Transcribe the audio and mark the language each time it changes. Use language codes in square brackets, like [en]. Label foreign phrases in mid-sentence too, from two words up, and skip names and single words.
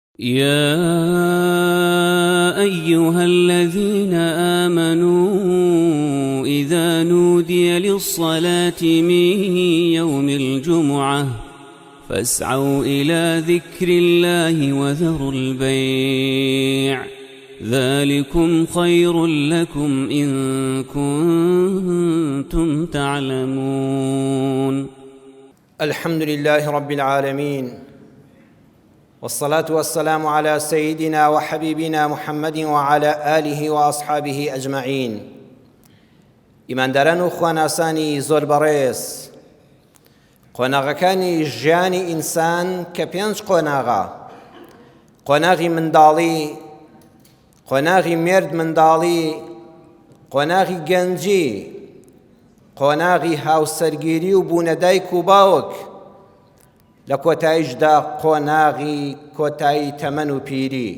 [ar] يا أيها الذين آمنوا إذا نودي للصلاة من يوم الجمعة فاسعوا إلى ذكر الله وذروا البيع ذلكم خير لكم إن كنتم تعلمون. الحمد لله رب العالمين، والصلاة والسلام على سيدنا وحبيبنا محمد وعلى آله وأصحابه أجمعين. [ckb] ئیمانداران و خواناسانی زۆر بەڕێز، قۆناغەکانی ژیانی ئینسان کە پێنج قۆناغە: قۆناغی منداڵی، قۆناغی مێرد منداڵی، قۆناغی گەنجی، قۆناغی هاوسەرگیری و بوونە دایک و باوک، لە کۆتاییشدا قۆناغی کۆتایی تەمەن و پیری.